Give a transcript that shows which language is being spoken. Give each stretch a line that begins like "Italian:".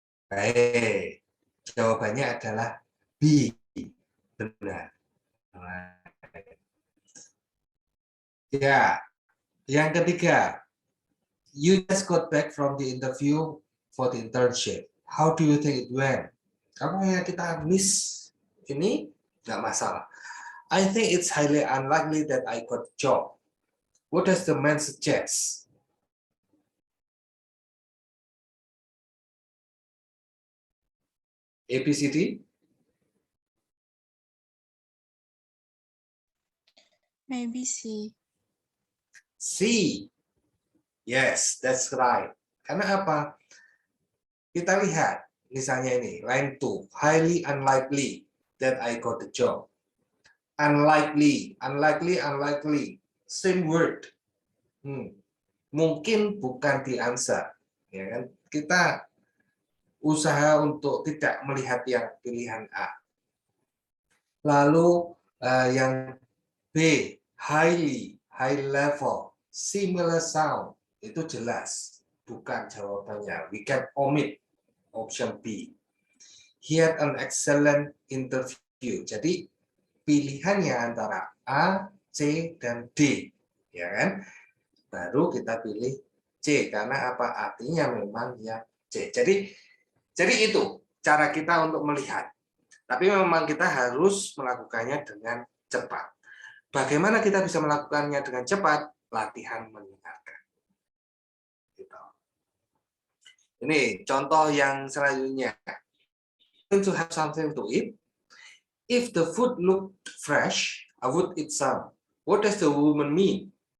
Indonesian: Baik. Jawabannya adalah B. Benar. Ya. Yang ketiga.
English: You just got back from the interview for the internship. How do you think it went?
Indonesian: Apa yang kita miss ini nggak masalah.
English: I think it's highly unlikely that I got the job. What does the man suggest? A, B, C, D? Maybe C. C. Yes, that's right.
Indonesian: Karena apa? Kita lihat, misalnya ini, line 2.
English: Highly unlikely that I got the job. Unlikely, unlikely, unlikely. Same word.
Indonesian: Mungkin bukan the answer. Ya kan? Kita usaha untuk tidak melihat yang pilihan A. Lalu yang B, highly, high level, similar sound, itu jelas bukan jawabannya.
English: We can omit option B. He had an excellent interview.
Indonesian: Jadi pilihannya antara A, C, dan D, ya kan? Baru kita pilih C karena apa? Artinya memang yang C. Jadi itu cara kita untuk melihat. Tapi memang kita harus melakukannya dengan cepat. Bagaimana kita bisa melakukannya dengan cepat? Latihan mendengarkan. Gitu. Ini contoh yang selanjutnya.
English: To have something to eat. If the food looked fresh, I would eat some. What does the woman mean?